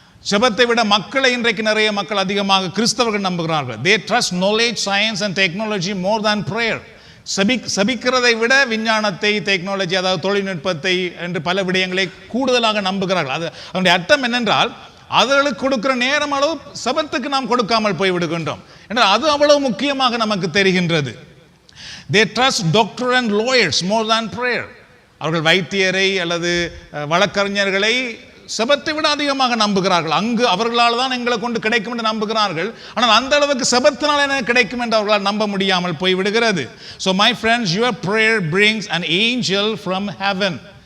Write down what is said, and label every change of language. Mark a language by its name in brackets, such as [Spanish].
[Tamil] செபத்தை விட மக்களை இன்றைக்கு நிறைய மக்கள் அதிகமாக கிறிஸ்தவர்கள் நம்புகிறார்கள். [English] They trust knowledge, science and technology more than prayer. [Tamil] சபிக்கிறதை விட விஞ்ஞானத்தை, டெக்னாலஜி, அதாவது தொழில்நுட்பத்தை என்று பல விடயங்களை கூடுதலாக நம்புகிறார்கள். அதனுடைய அர்த்தம் என்னென்றால் அதற்கு கொடுக்கிற நேரம் அளவு சபத்துக்கு நாம் கொடுக்காமல் போய்விடுகின்றோம் என்றால் அது அவ்வளவு முக்கியமாக நமக்கு தெரிகின்றது. [English] They trust doctor and lawyers more than prayer. [Tamil] அவர்கள் வைத்தியரை அல்லது வழக்கறிஞர்களை செபத்தை விட அதிகமாக நம்புகிறார்கள். அங்கு அவர்களால் தான் எங்களை கொண்டு கிடைக்கும் என்று நம்புகிறார்கள். ஆனால் அந்த அளவுக்கு செபத்தினால் என்ன கிடைக்கும் என்று அவர்களால் நம்ப முடியாமல் போய்விடுகிறது. [English] So my friends, your prayer brings an angel from heaven.